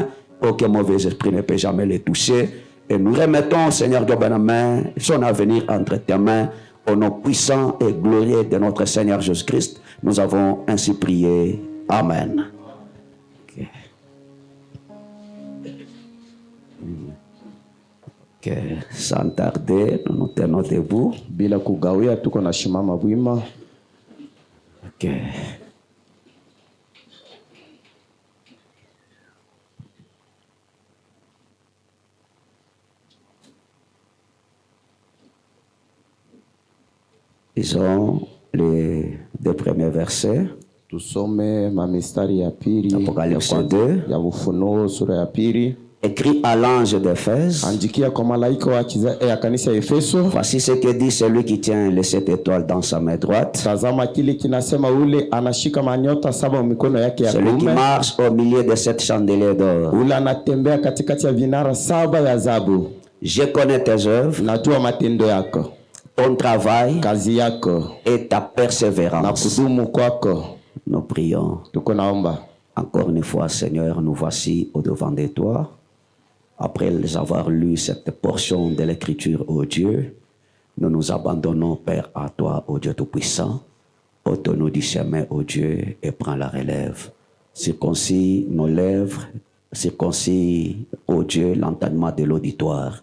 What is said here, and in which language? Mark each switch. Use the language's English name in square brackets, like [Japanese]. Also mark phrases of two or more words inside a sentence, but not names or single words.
[French] Aucun mauvais esprit ne peut jamais les toucher. Et nous remettons, Seigneur Dieu Banama, son avenir entre tes mains. Au nom puissant et glorieux de notre Seigneur Jésus-Christ, nous avons ainsi prié. Amen. Okay. Ok, sans tarder, nous nous tenons debout. [Swahili] Bila kugawia tuko na shimama wima. Ok. [French] Disons les deux premiers versets. [Swahili] Tusome mamistari ya pili [French] Apocalypse 2. [Swahili] ya Ufunuo sura ya pili. [French] Écrit à l'ange d'Éphèse. [Swahili] Andikia kwa malaika wa kanisa ya Efeso. [French] Voici ce que dit celui qui tient les 7 étoiles dans sa main droite. [Swahili] Tazama kile kinasema ule anashika manyota 7 mikono yake ya kuume. [French] Celui qui marche au milieu de 7 chandeliers d'or. [Swahili] Ule anatembea katikati ya vinara 7 ya dhahabu. [French] Je connais tes œuvres. [Swahili] Najua matendo yako. [French] Ton travail. [Swahili] Kazi yako. [French] Et ta persévérance. [Swahili] Na kudumu kwako. [French] Nous prions. [Swahili] Tuko naomba. [French] Encore une fois, Seigneur, nous voici au-devant de toi. Après avoir lu cette portion de l'Écriture, ô Dieu, nous nous abandonnons, Père, à toi, ô Dieu Tout-Puissant. Ôte-nous du chemin, ô Dieu, et prends la relève. Circoncis nos lèvres, circoncis, ô Dieu, l'entendement de l'auditoire.